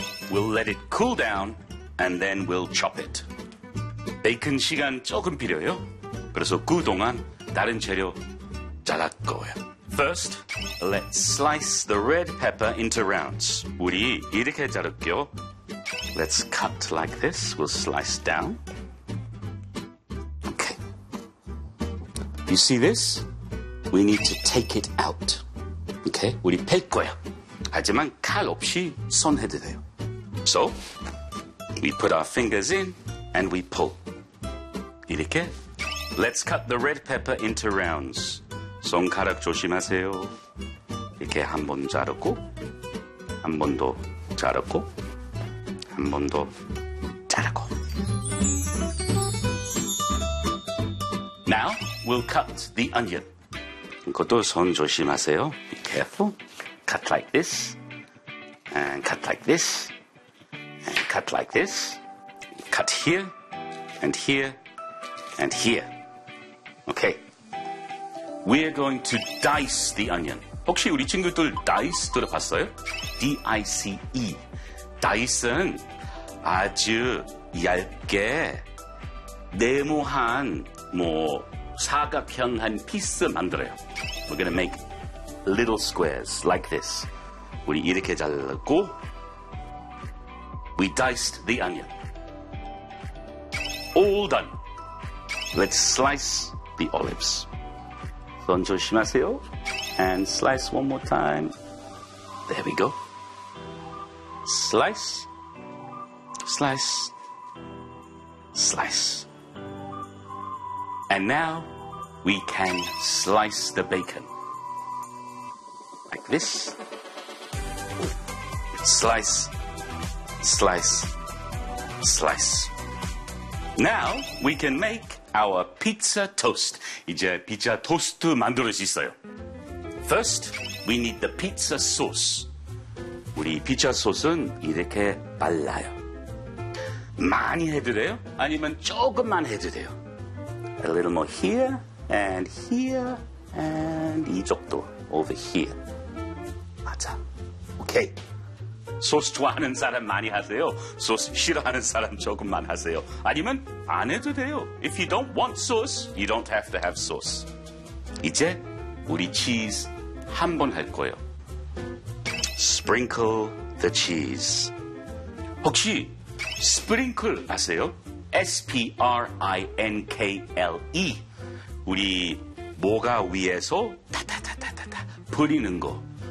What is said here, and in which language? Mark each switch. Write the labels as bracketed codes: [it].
[en] We'll let it cool down and then we'll chop it. [ko] 베이컨 시간 조금 필요해요. 그래서 그동안 다른 재료 잘할 거예요. [en] First, let's slice the red pepper into rounds. [ko] 우리 이렇게 자를게요. [en] Let's cut like this. We'll slice down. Okay. You see this? We need to take it out. Okay? [ko] 우리 펼 거야. 하지만 칼 없이 손 해도 돼요. [en] So, we put our fingers in and we pull. [ko] 이렇게. [en] Let's cut the red pepper into rounds. [ko] 손가락 조심하세요. 이렇게 한 번 자르고, 한 번 더 자르고, 한 번 더 자르고. [en] Now, we'll cut the onion. [ko] 이것도 손 조심하세요. [en] Be careful. Cut like this. And cut like this. And cut like this. Cut here. And here. And here. Okay. We're going to dice the onion. [ko] 혹시 우리 친구들 dice 들어봤어요? [en] D-I-C-E. [ko] Dice는 아주 얇게 네모한 뭐 사각형한 피스 만들어요. [en] We're going to make little squares like this. [ko] 우리 이렇게 자르고 [en] We diced the onion. All done. Let's slice the olives. [ko] 손 조심하세요. [en] And slice one more time. There we go. Slice. Slice. Slice. And now we can slice the bacon. Like this. Slice. Slice. Slice. Now we can make our pizza toast. [ko] 이제 피자 토스트 만들 수 있어요. [en] First, we need the pizza sauce. [ko] 우리 피자 소스는 이렇게 발라요. 많이 해도 돼요? 아니면 조금만 해도 돼요? [en] A little more here, and here, and 이쪽도 over here. [ko] 맞아. Okay. 소스 좋아하는 사람 많이 하세요. 소스 싫어하는 사람 조금만 하세요. 아니면 안 해도 돼요. [en] If you don't want sauce, you don't have to have sauce. [ko] 이제 우리 치즈 한 번 할 거예요. [en] Sprinkle the cheese. [ko] 혹시 sprinkle 아세요? [en] S-P-R-I-N-K-L-E. [ko] 우리 뭐가 위에서 타타타타타 뿌리는 거.